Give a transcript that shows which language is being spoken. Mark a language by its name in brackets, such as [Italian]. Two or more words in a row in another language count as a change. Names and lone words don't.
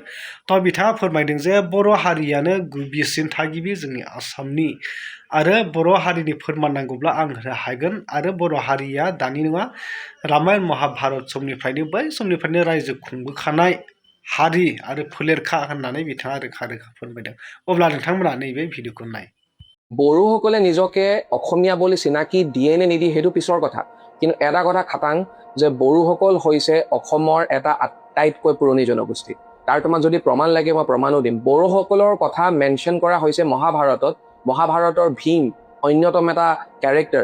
[Bodo] थ' बिथाङा फोरमायदों जे बर' हारियानो गिबिसिन थागिबि जोंनि आसामनि आरो बर' हारिनि फोरमान नांगौब्ला आं होनो हागोन आरो बर' हारिया दानि नङा रामायण महाभारत समनिफ्रायनो बै समनिफ्रायनो रायजो खुंबोखानाय हारि आरो फोलेरखा होननानै बिथाङा रोखा रोखा फोरमायदों। अब्ला नोंथांमोना नैबे भिडिअखौ नाय। [Assamese] বড়োসকলে নিজকে অসমীয়া বুলি চিনাকি দিয়ে নে নিদিয়ে সেইটো পিছৰ কথা। কিন্তু এটা কথা খাটাং যে বড়োসকল হৈছে অসমৰ এটা আটাইতকৈ পুৰণি জনগোষ্ঠী। তাৰ তোমাক যদি প্ৰমাণ লাগে মই প্ৰমাণো দিম। বড়োসকলৰ কথা মেনশ্যন কৰা হৈছে মহাভাৰতত। মহাভাৰতৰ ভীম অন্যতম এটা কেৰেক্টাৰ।